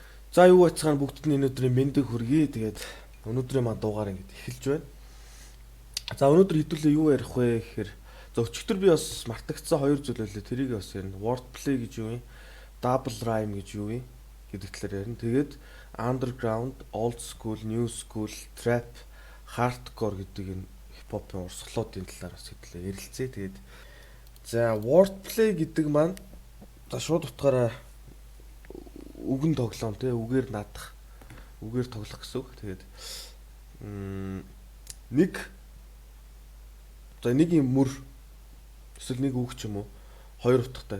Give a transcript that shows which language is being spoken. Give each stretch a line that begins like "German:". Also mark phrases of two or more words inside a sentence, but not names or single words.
Mongolian: За юу бацхан бүгдд нь өнөөдрийн мэндийг хүргэе. Тэгээд өнөөдрийн маа дуугаар ингэж эхэлж байна. За өнөөдөр хэдүүлээ юу ярих вэ гэхээр за өчигдөр би бас мартагдсан хоёр зүйл байлээ. Тэрийг бас ярина. Wordplay гэж юу юм?
English: Double rhyme
Mongolian: гэж юу юм? Гэдэг талаар ярина. Тэгээд
English: underground, old school, new school, trap, hardcore
Mongolian: гэдэг энэ хипхопын урсгалуудын талаар бас хэдүүлээ ярилцъя. Тэгээд за wordplay гэдэг маань за шууд утгаараа үгэн тоглоом те үгээр наадах үгээр тоглох гэсэн үг. Тэгээд нэг за нэг юм мөр эсвэл нэг үг ч юм уу хоёр утгатай.